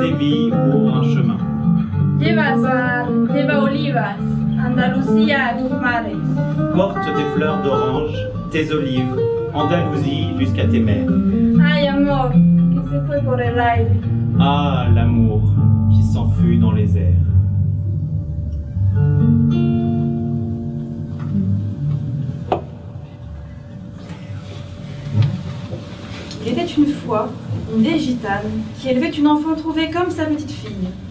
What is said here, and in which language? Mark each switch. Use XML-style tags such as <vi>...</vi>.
<fr>Séville ouvre un chemin.</fr> <es>Lleva azahar, lleva olivas, Andalucía a tus mares.</es> <fr>Porte tes fleurs d'orange, tes olives, Andalousie jusqu'à tes mers.</fr> <es>Ay, amor, que se fue por el aire.</es> <fr>Ah, l'amour qui s'enfuit dans les airs. Il était une fois une vieille gitane qui élevait une enfant trouvée comme sa petite fille.</fr>